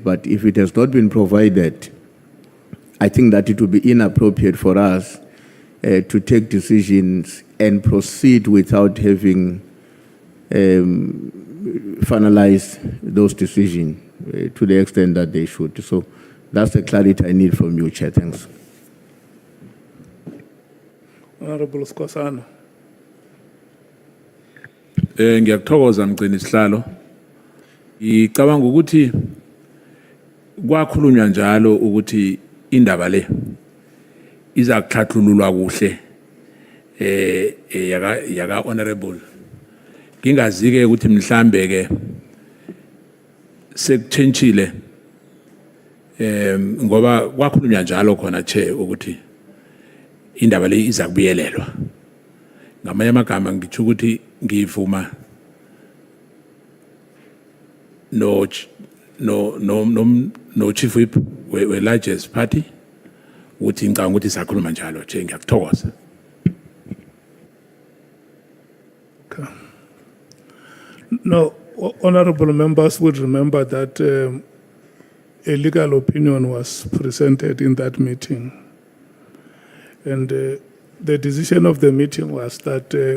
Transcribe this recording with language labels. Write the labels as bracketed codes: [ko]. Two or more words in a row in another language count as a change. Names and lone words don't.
[en] But if it has not been provided, I think that it would be inappropriate for us to take decisions and proceed without having finalized those decisions to the extent that they should. So that's the clarity I need from you, Chair. Thanks. Honorable Skosana. [nd] Ngiyakuthokoza mgcini isihlalo. Ngicabanga ukuthi kwakhulunywa njalo ukuthi indaba le iza kuhlathululwa kuhle yaka honorable. Ngingazike ukuthi mhlambe ke sekutshentshile ngoba kwakhulunywa njalo khona Chair ukuthi indaba le iza kubuyelelwa. Ngamanye amagama ngitsho ukuthi ngivuma no [en] chief whip [nd] we [en] largest party [nd] uthi ngicabanga ukuthi sakhuluma njalo nje ngiyakuthokoza. [en] Okay. No, honorable members would remember that a legal opinion was presented in that meeting, and the decision of the meeting was that